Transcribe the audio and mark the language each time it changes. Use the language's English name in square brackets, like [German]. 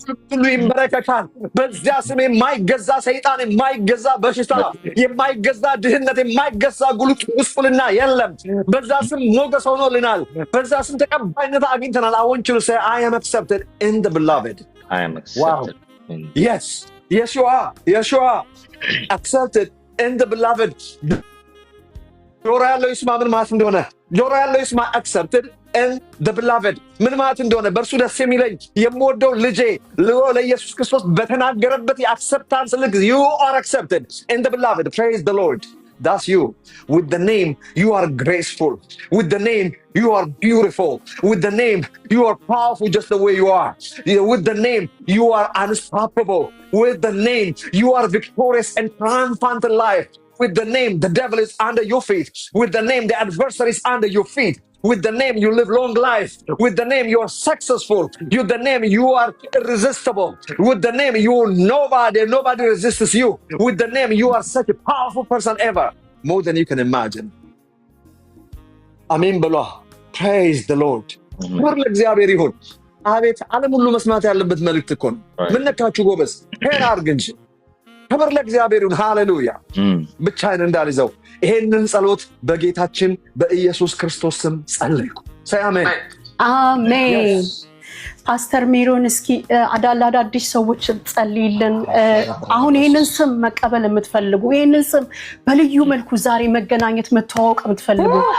[Amharic] ሁሉ ይንበረከካል። በዚያ ስም የማይገዛ ሰይጣን፣ የማይገዛ በሽታ፣ የማይገዛ ድህነት፣ የማይገዛ ጉስቁልና የለም። በዛ ስም ሞገስ ሆኖልናል። በዛ ስም ተቀባይነት አግኝተናል። [English] I want you to say, I am accepted in the beloved. I am accepted. Wow. Yes. Yes, you are. Yes, you are. Accepted in the beloved. [Amharic] ጆሮ ያለው ይስማ ምን ማለት እንደሆነ። ጆሮ ያለው ይስማ [English] accepted in the beloved [Amharic] ምን ማለት እንደሆነ። በእርሱ ደስ የሚለኝ የምወደው ልጄ ለኢየሱስ ክርስቶስ በተናገረበት የአክሰፕታንስ ልክ [English] you are accepted in the beloved. Praise the Lord. That's you. With the name, you are graceful. With the name, you are beautiful. With the name, you are powerful just the way you are. With the name, you are unstoppable. With the name, you are victorious and triumphant in life. With the name, the devil is under your feet. With the name, the adversary is under your feet. With the name, you live long life. With the name, you are successful. With the name, you are irresistible. With the name, you are nobody resists you. With the name, you are such a powerful person ever. More than you can imagine. Amen [Amharic] ብሏ። [English] Praise the Lord. [Amharic] ክብር ለእግዚአብሔር ይሁን። አቤት ዓለም ሁሉ መስማት ያለበት መልእክት እኮ ነው። ምን ነካችሁ ጎበዝ? ሄር አድርግ እንጂ። ክብር ለእግዚአብሔር ይሁን። ሃሌሉያ። ብቻዬን እንዳልይዘው ይሄንን ጸሎት በጌታችን በኢየሱስ ክርስቶስ ስም ጸለይኩ። ሰይ አሜን አሜን። ፓስተር ሜሮን እስኪ አዳዲስ ሰዎች ጸልይልን። አሁን ይሄንን ስም መቀበል የምትፈልጉ፣ ይሄንን ስም በልዩ መልኩ ዛሬ መገናኘት መተዋወቅ የምትፈልጉ፣